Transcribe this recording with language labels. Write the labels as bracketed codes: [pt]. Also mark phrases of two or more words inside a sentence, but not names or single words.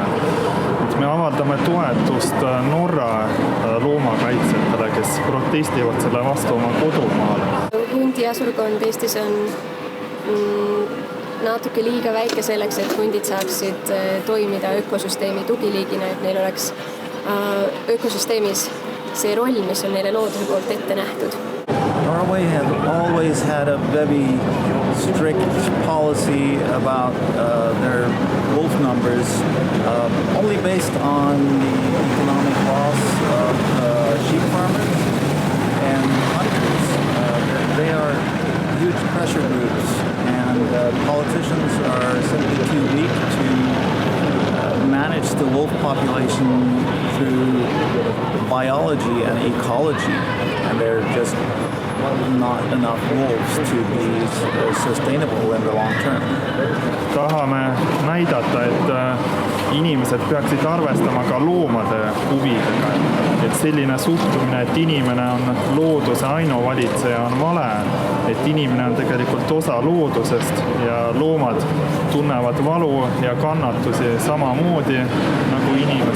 [et] Et me avaldame toetust Norra loomakaitsjatele, kes protestivad selle vastu oma kodumaal. Hundiasurkond Eestis on natuke liiga väike selleks, et hundid saaksid toimida ökosüsteemi tugiliigina, et neil oleks ökosüsteemis see roll, mis on neile looduse poolt ette nähtud. [en] Norway has always had a very strict policy about their wolf numbers, only based on the economic loss of sheep farmers and hunters. They are huge pressure groups, and politicians are simply too weak to manage the wolf population through biology and ecology, and they're just not enough wolves to be sustainable in the long term. [et] Tahame näidata, et inimesed peaksid arvestama ka loomade huvidega. Et selline suhtumine, et inimene on looduse ainuvalitseja, on vale. Et inimene on tegelikult osa loodusest ja loomad tunnevad valu ja kannatusi samamoodi nagu inimesed.